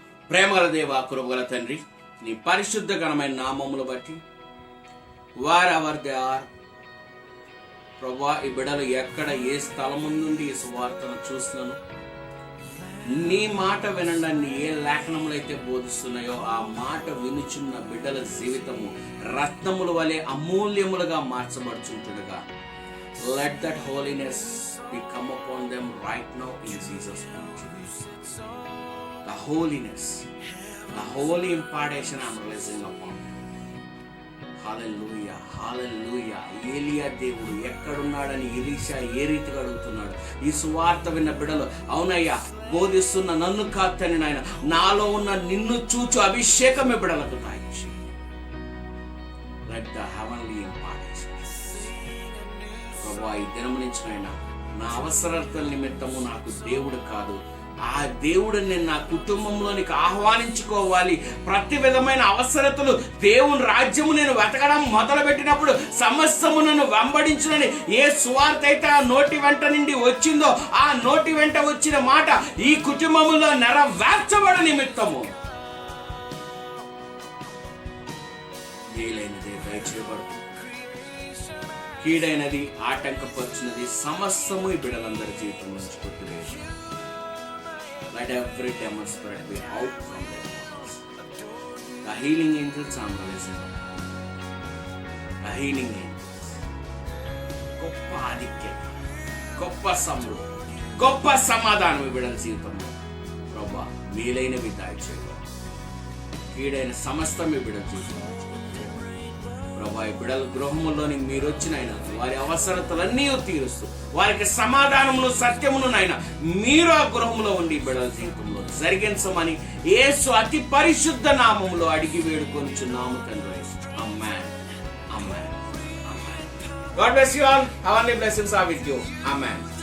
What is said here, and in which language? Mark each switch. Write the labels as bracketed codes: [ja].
[te] ప్రేమగల దేవ, కృపగల తండ్రి, నీ పరిశుద్ధ ఘనమైన నామములు బట్టి [en] wherever they are [te] ప్రభా, ఈ బిడ్డలు ఎక్కడ ఏ స్థలం నుండి ఈ సువార్తను చూస్తున్నాను, నీ మాట వినండి. ఏ లేఖనములు అయితే బోధిస్తున్నాయో ఆ మాట వినుచున్న బిడ్డల జీవితము రత్నముల వలె అమూల్యములుగా మార్చబడుచుంటుండగా, [en] Let that holiness become upon them right now in Jesus name. The holiness, the holy impartation I'm releasing upon them. [te] హల్లెలూయా, హల్లెలూయా. ఏలియా దేవుడు ఎక్కడున్నాడని ఎలీషా ఏ రీతిగా అడుగుతున్నాడు. ఈ సువార్త విన్న బిడ్డలు, అవునయ్యా బోధిస్తున్న నన్ను కాదని నాయన, నాలో ఉన్న నిన్ను చూచు అభిషేకమే బిడ్డలకు తాయించి, [en] Let the heavenly impartation. [te] ప్రభువా, ఈ దినము నుంచి నాయన, నా అవసరతల నిమిత్తము నాకు దేవుడు కాదు, ఆ దేవుడిని నేను నా కుటుంబంలోనికి ఆహ్వానించుకోవాలి. ప్రతి విధమైన అవసరతలు, దేవుని రాజ్యము నేను వెతకడం మొదలు పెట్టినప్పుడు సమస్తము నన్ను వెంబడించునని ఏ సువార్త అయితే ఆ నోటి వెంట నుండి వచ్చిందో, ఆ నోటి వెంట వచ్చిన మాట ఈ కుటుంబంలో నెరవేర్చబడ నిమిత్తము మేలైనదే దయచేయబడుతుంది, కీడైనది ఆటంకపరుచున్నది సమస్తము ఈ బిడ్డలందరి జీవితం నుంచి కొట్టివేసి, [en] let every demon spirit be out from their bodies. The healing angels are releasing. The healing angels. [te] గొప్ప ఆధిక్యత, గొప్ప సమృద్ధి, గొప్ప సమాధానం ఈ బిడ్డల జీవితంలో ప్రభా మేలైనవి దాయిచేయబడు. కీడైన సమస్తం ఈ బిడ్డల జీవితంలో ప్రభా, ఈ బిడ్డల గృహములోని మీరు వచ్చిన ఆయన వారి అవసరతలన్నీ తీరుస్తూ, వారికి సమాధానమును సత్యమును నాయన మీరు ఆ గృహంలో ఉండి బిడ్డల జీవితంలో జరిగించమని యేసు అతి పరిశుద్ధ నామములో అడిగి వేడుకొనుచున్నాము తండ్రి. ఆమేన్, ఆమేన్, ఆమేన్. [en] God bless you all. Heavenly blessings are with you. Amen.